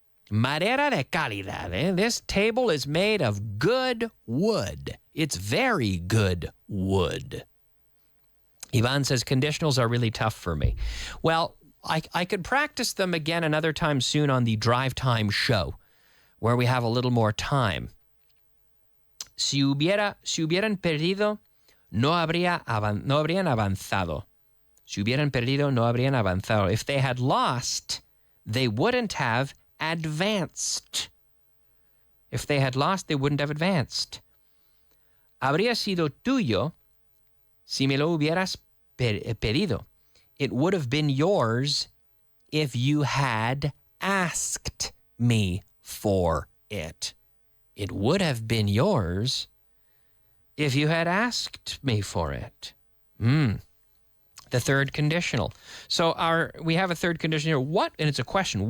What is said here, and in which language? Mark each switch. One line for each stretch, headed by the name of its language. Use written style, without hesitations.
Spanish: Madera de calidad.
English: This table is made of good wood. It's very good wood. Ivan says, conditionals are really tough for me. Well, I could practice them again another time soon on the Drive Time show, where we have a little more time.
Spanish: Si hubieran perdido, no habrían avanzado. Si hubieran perdido, no habrían avanzado.
English: If they had lost, they wouldn't have advanced. If they had lost, they wouldn't have advanced.
Spanish: Habría sido tuyo si me lo hubieras pedido.
English: It would have been yours if you had asked me for it. It would have been yours if you had asked me for it. The third conditional. So we have a third conditional here. And it's a question.